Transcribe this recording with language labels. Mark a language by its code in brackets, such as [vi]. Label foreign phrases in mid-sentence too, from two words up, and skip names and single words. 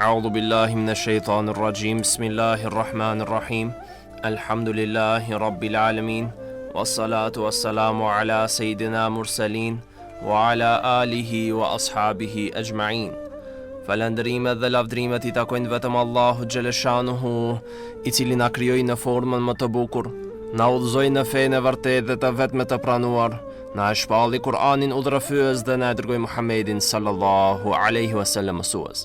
[ar] بالله من الشيطان الرجيم. بسم الله الرحمن الرحيم. الحمد لله رب العالمين. والصلاة والسلام على سيدنا المرسلين وعلى آله وأصحابه أجمعين. [sq] Falënderimet dhe lavdrimet I takojnë vetëm Allahu xhaleshanuhu, I cili na krijoi në formën më të bukur, na udhëzoi në fenë e vërtetë dhe të vetme të pranuar, na e shpalli Kur'anin udhërëfyes dhe na e dërgoi Muhammedin [ar] صلى الله عليه وسلم [sq] mësues.